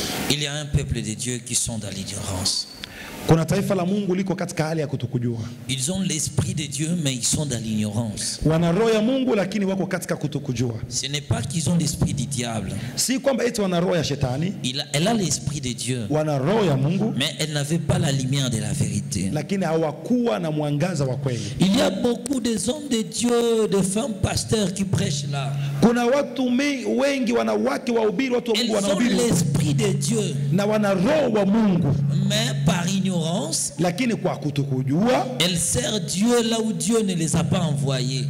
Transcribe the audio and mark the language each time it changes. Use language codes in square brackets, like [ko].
[fr] Il y a un peuple de Dieu qui sont dans l'ignorance. [sw] Kuna taifa la Mungu liko katika hali ya kutokujua. [fr] Ils ont l'esprit de Dieu mais ils sont dans l'ignorance. [sw] Wana roho ya Mungu lakini wako katika kutokujua. [fr] Ce n'est pas qu'ils ont l'esprit du diable. [sw] Si kwamba eti wana roho ya shetani. [fr] Elle a l'esprit de Dieu. [sw] Wana roho ya Mungu. [fr] Mais elle n'avait pas la lumière de la vérité. [sw] Lakini hawakuwa na mwangaza wa kweli. [fr] Il y a beaucoup de hommes de Dieu, de femmes pasteurs qui prêchent là. [sw] Kuna watu wengi wanawake wahubiri, watu wa Mungu wanahubiri. [fr] Elles ont l'esprit de Dieu. [sw] Na wana roho wa Mungu. [fr] Mais par ignorance, [sw] lakini kwa kutokujua, [fr] elles servent Dieu là où Dieu ne les a pas envoyés.